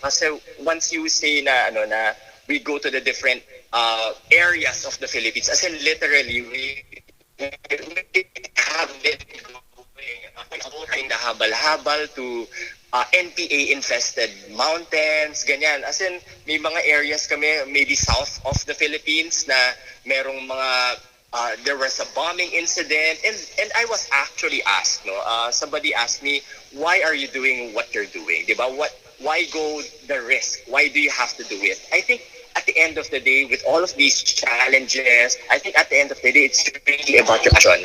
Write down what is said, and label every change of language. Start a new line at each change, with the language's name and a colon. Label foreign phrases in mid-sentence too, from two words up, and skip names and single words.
English: Kasi once you say na we go to the different areas of the Philippines, as in literally we have been going the habal-habal to NPA-infested mountains, ganyan. As in,
Filipino: may mga areas kami,
English: maybe south of the Philippines,
Filipino: na merong mga,
English: there was a bombing incident, and I was actually asked, somebody asked me, why are you doing what you're doing? Diba? Why go the risk? Why do you have to do it? I think at the end of the day, with all of these challenges, I think at the end of the day, it's really about your passion.